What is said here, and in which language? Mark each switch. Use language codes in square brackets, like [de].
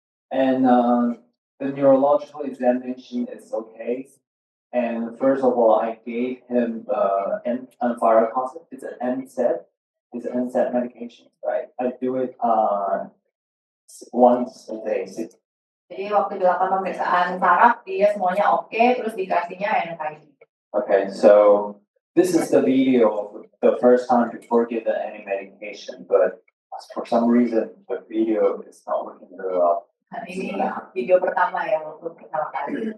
[en] And the neurological examination is okay. And first of all, I gave him Anfaracosip. It's an NSAID. It's an NSAID medication, right? I do it once a day. [id] Jadi waktu dilakukan pemeriksaan saraf, dia semuanya oke, terus dikasihnya NSAID. [en] Okay, so this is the video of the first time before giving any medication, but for some reason the video is not working very well. [id] Ini video pertama ya waktu pertama kali.